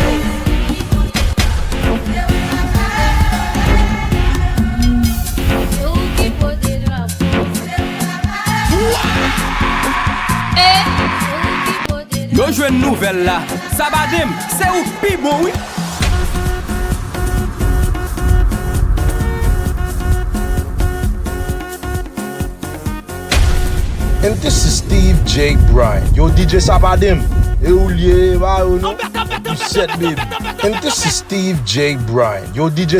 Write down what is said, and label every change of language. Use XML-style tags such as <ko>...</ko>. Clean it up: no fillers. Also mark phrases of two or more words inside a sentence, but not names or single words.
<ht>Yo jwe nouvel la, Sapadenm, c'est ou pi bon oui.</ht> <en>And this is Steve J. Bryan. Yo, DJ Sapadenm. And this is Steve J. Bryan.</en>